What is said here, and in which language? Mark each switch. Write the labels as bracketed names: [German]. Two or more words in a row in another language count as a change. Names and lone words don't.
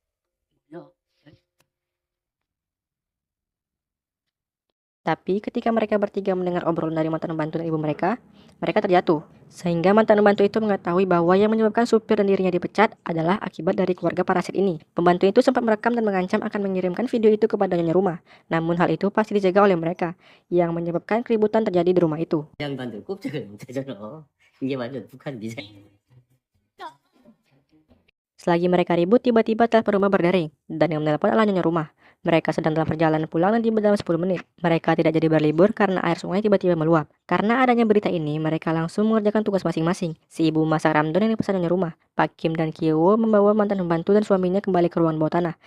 [Indonesian] Tapi ketika mereka bertiga mendengar obrolan dari mantan pembantu dan ibu mereka, mereka terjatuh. Sehingga mantan pembantu itu mengetahui bahwa yang menyebabkan supir dan dirinya dipecat adalah akibat dari keluarga parasit ini. Pembantu itu sempat merekam dan mengancam akan mengirimkan video itu kepada nyonya rumah. Namun hal itu pasti dijaga oleh mereka, yang menyebabkan keributan terjadi di rumah itu. [Korean] 양반들 꼼짝을 못하잖아. 이게 완전 북한 미사일. [Indonesian] Selagi mereka ribut, tiba-tiba telepon rumah berdering, dan yang menelpon adalah nyonya rumah. Mereka sedang dalam perjalanan pulang dan tiba dalam 10 menit. Mereka tidak jadi berlibur karena air sungai tiba-tiba meluap. Karena adanya berita ini, mereka langsung mengerjakan tugas masing-masing. Si ibu masak ramdon yang dipesan nyonya rumah. Pak Kim dan Kyo membawa mantan pembantu dan suaminya kembali ke ruangan bawah tanah.